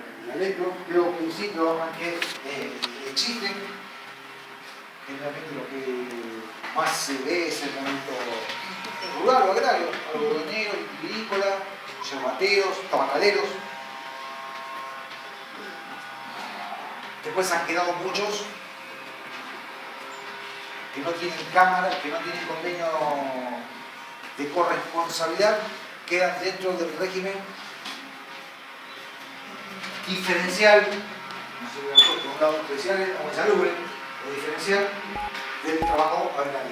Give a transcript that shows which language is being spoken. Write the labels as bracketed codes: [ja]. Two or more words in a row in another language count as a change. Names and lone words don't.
[es] la ley creo que sí, que existe. Generalmente lo que más se ve es el momento rural o agrario, algodonero, vitícola, yerbateros, tabacaleros. Después han quedado muchos que no tienen cámara, que no tienen convenio de corresponsabilidad, quedan dentro del régimen diferencial, no sé, por un lado especial o insalubre, o diferencial del trabajo agrario.